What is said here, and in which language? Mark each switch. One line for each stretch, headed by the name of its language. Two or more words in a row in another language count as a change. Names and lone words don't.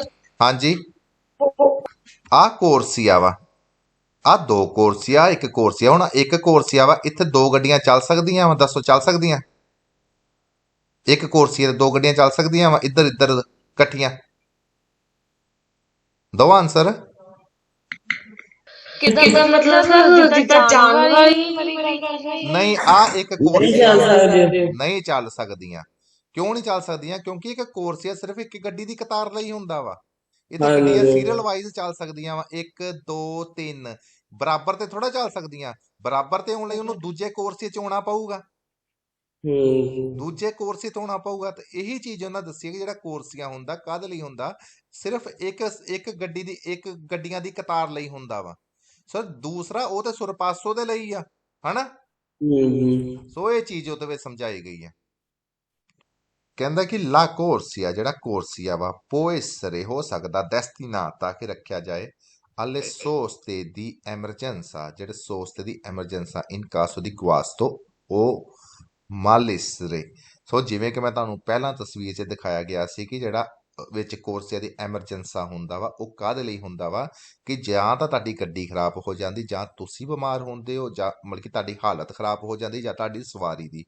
Punjabi: ਹਾਂਜੀ, ਆਹ ਕੋਰਸੀਆ ਵਾ, ਆਹ ਦੋ ਕੋਰਸੀਆ, ਇੱਕ ਕੋਰਸੀਆ। ਹੁਣ ਇੱਕ ਕੋਰਸੀਆ ਵਾ, ਇੱਥੇ ਦੋ ਗੱਡੀਆਂ ਚੱਲ ਸਕਦੀਆਂ ਵਾ? ਦੱਸੋ, ਚੱਲ ਸਕਦੀਆਂ? ਇੱਕ ਕੋਰਸੀਆ ਤੇ ਦੋ ਗੱਡੀਆਂ ਚੱਲ ਸਕਦੀਆਂ ਵਾ ਇੱਧਰ ਇੱਧਰ ਇਕੱਠੀਆਂ? ਦੋ ਆਨਸਰ।
Hindi: कितना मतलब सर जितना जानवर ही
Punjabi: ਨਹੀਂ, ਆਹ ਇੱਕ
Hindi: नहीं
Punjabi: ਕੋਰਸੀਆ
Hindi: चल
Punjabi: ਵਾ,
Hindi: सकते।
Punjabi: ਨਹੀਂ ਚੱਲ ਸਕਦੀਆਂ। ਕਿਉਂ ਨਹੀਂ ਚੱਲ ਸਕਦੀਆਂ? ਕਿਉਂਕਿ ਇੱਕ ਕੋਰਸੀਆ ਸਿਰਫ ਇੱਕ ਗੱਡੀ ਦੀ ਕਤਾਰ ਲਈ ਹੁੰਦਾ ਵਾ। ਇਹ ਤਾਂ
Hindi: हाँ
Punjabi: ਗੱਡੀਆਂ
Hindi: जी।
English: serial wise
Punjabi: ਚੱਲ ਸਕਦੀਆਂ ਵਾ, 1 2 3 ਬਰਾਬਰ ਤੇ ਥੋੜਾ ਚੱਲ ਸਕਦੀਆਂ। ਬਰਾਬਰ ਤੇ ਆਉਣ ਲਈ ਉਹਨੂੰ ਦੂਜੇ ਕੋਰਸੇ 'ਚ ਆਉਣਾ ਪਊਗਾ, ਦੂਜੇ ਕੋਰਸੇ ਤੋਂ ਆਉਣਾ ਪਊਗਾ। ਤੇ ਇਹੀ ਚੀਜ਼ ਉਹਨਾਂ ਦੱਸੀ ਕਿ ਜਿਹੜਾ ਕੋਰਸੀਆ ਹੁੰਦਾ ਕਾਹਦੇ ਲਈ ਹੁੰਦਾ? ਸਿਰਫ ਇੱਕ ਗੱਡੀਆਂ ਦੀ ਕਤਾਰ ਲਈ ਹੁੰਦਾ ਵਾ। ਸਰ ਦੂਸਰਾ ਉਹ ਤੇ ਸੁਰਪਾਸੋ ਦੇ ਲਈ ਆ, ਹਨਾ? ਸੋ ਇਹ ਚੀਜ਼ ਉਹਦੇ ਵਿੱਚ ਸਮਝਾਈ ਗਈ ਹੈ। ਕਹਿੰਦਾ ਕਿ
Italian: la corsia,
Punjabi: ਜਿਹੜਾ ਕੋਰਸੀਆ ਵਾ,
Italian: può essere
Punjabi: ਹੋ ਸਕਦਾ, destinata ਕਿ ਰੱਖਿਆ ਜਾਏ,
Italian: alle soste di emergenza, ਜਿਹੜੇ soste di emergenza in caso di guasto o malessere।
Punjabi: ਸੋ ਜਿਵੇਂ ਕਿ ਮੈਂ ਤੁਹਾਨੂੰ ਪਹਿਲਾਂ ਤਸਵੀਰ 'ਚ ਦਿਖਾਇਆ ਗਿਆ ਸੀ ਕਿ ਜਿਹੜਾ ਵਿੱਚ
Italian: corsia di emergenza
Punjabi: ਹੁੰਦਾ ਵਾ ਉਹ ਕਾਹਦੇ ਲਈ ਹੁੰਦਾ ਵਾ ਕਿ ਜਾਂ ਤਾਂ ਤੁਹਾਡੀ ਗੱਡੀ ਖਰਾਬ ਹੋ ਜਾਂਦੀ ਜਾਂ ਤੁਸੀਂ ਬਿਮਾਰ ਹੁੰਦੇ ਹੋ ਜਾਂ ਮਤਲਬ ਕਿ ਤੁਹਾਡੀ ਹਾਲਤ ਖਰਾਬ ਹੋ ਜਾਂਦੀ ਜਾਂ ਤੁਹਾਡੀ ਸਵਾਰੀ ਦੀ।